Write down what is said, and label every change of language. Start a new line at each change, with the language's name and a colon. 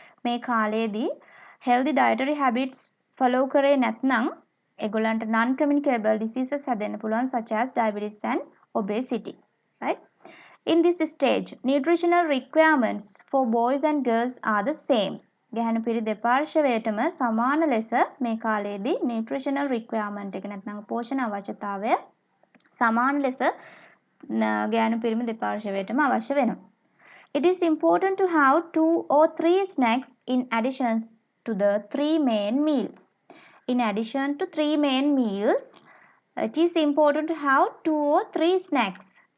Sinhala: මේ කාලේදී
English: healthy dietary habits follow
Sinhala: කරේ නැත්නම් ඒගොල්ලන්ට
English: non-communicable diseases
Sinhala: හැදෙන්න පුළුවන්
English: such as diabetes and obesity. Right? In this stage, nutritional requirements for boys and girls are the same.
Sinhala: ගැහැණු පිරි දෙපාර්ශ්වයටම සමාන ලෙස මේ කාලේදී nutritional requirement එක නැත්නම් පෝෂණ අවශ්‍යතාවය සමාන ලෙස ගැහැණු පිරිමි දෙපාර්ශ්වයටම අවශ්‍ය වෙනවා.
English: It is important to have 2 or 3 snacks in addition to the 3 main meals. In addition to 3 main meals, it is important to have 2 or 3 snacks.